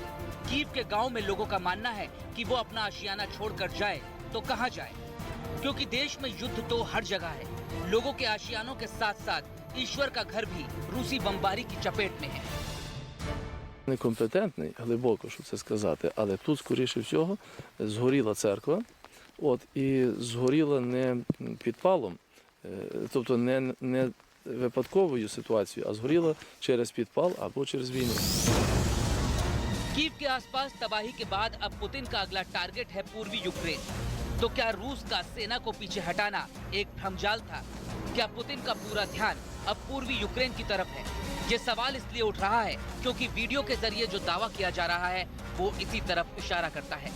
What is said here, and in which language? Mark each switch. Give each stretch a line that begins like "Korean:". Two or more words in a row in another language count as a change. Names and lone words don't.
Hindi: कीव के गांव में लोगों का मानना है कि वो अपना आशियाना छोड़कर जाए तो कहां जाए, क्योंकि देश में युद्ध तो हर जगह है। लोगों के आशियानों के साथ साथ ईश्वर का घर भी रूसी बमबारी की चपेट में है।
Ukrainian: Некомпетентний, глибоко, щоб це сказати, але тут, скоріше всього, згоріла церква, і згоріла не підпалом, тобто не випадковою ситуацією, а згоріла через підпал або через війну.
Hindi: कीव के आसपास तबाही के बाद अब पुतिन का अगला टारगेट है पूर्वी यूक्रेन। तो क्या रूस का सेना को पीछे हटाना एक भ्रमजाल था? क्या पुतिन का पूरा ध्यान अब पूर्वी यूक्रेन की तरफ है? ये सवाल इसलिए उठ रहा है क्योंकि वीडियो के जरिए जो दावा किया जा रहा है वो इसी तरफ इशारा करता है।